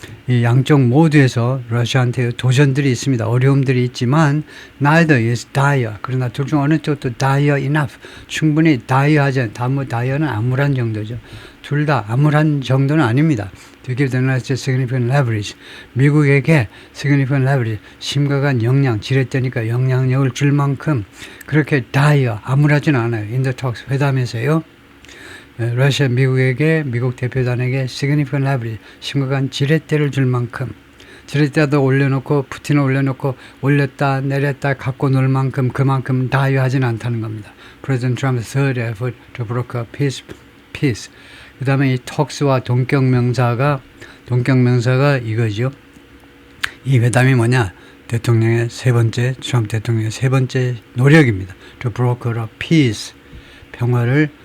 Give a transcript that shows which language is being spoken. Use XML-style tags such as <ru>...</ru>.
<ko>이 양쪽 모두에서 러시아한테 도전들이 있습니다. 어려움들이 있지만</ko> <en>neither is dire.</en> <ko>그러나 둘 중 어느 쪽도</ko> <en>dire enough.</en> <ko>충분히 dire하지 않다. dire는 암울한 정도죠. 둘 다 암울한 정도는 아닙니다.</ko> <en>To give the United States significant leverage.</en> <ko>미국에게</ko> <en>significant leverage.</en> <ko>심각한 영향, 지렛대니까 영향력을 줄 만큼 그렇게 dire, 암울하지는 않아요.</ko> <en>In the talks,</en> <ko>회담에서요. 러시아 미국에게 미국 대표단에게</ko> <en>significant leverage,</en> <ko>심각한 지렛대를 줄 만큼 지렛대도 올려놓고 푸틴을 올려놓고 올렸다 내렸다 갖고 놀 만큼 그만큼 다유하지는 않다는 겁니다.</ko> <en>President Trump's third effort to broker peace.</en> <ko>그 다음에 이 talks와 동격명사가 이거죠. 이 회담이 뭐냐? 대통령의 트럼프 대통령의 세 번째 노력입니다.</ko> <en>To broker a peace.</en> <ko>평화를</ko>